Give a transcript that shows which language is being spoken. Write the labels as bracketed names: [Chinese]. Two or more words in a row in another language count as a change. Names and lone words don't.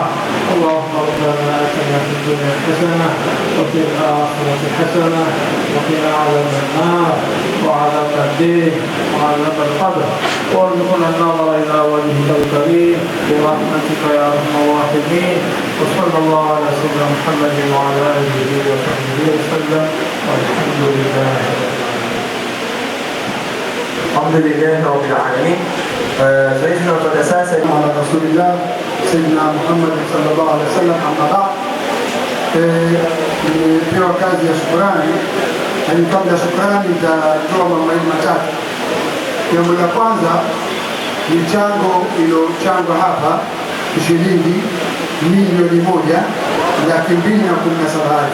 [Arabic] اللهم ربنا اتنا في الدنيا حسنه وفي الاخره حسنه وقنا عذاب النار وعذاب الدين وعذاب القبر وارزقنا النظر الى وجهك الكريم برحمتك يا ارحم الراحمين. وصلى الله على سيدنا محمد وعلى اله وصحبه وسلم والحمد لله. الحمد لله رب العالمين. [Swahili] Zoezi mpaka sasa [Arabic] على رسول الله سيدنا محمد صلى الله عليه وسلم. أما بعد, [Swahili] nimepewa kazi ya shukrani, lakini kabla ya shukrani nitatoa mambo matatu. Jambo la kwanza ni mchango iliyochangwa hapa shilingi milioni 1,217,000.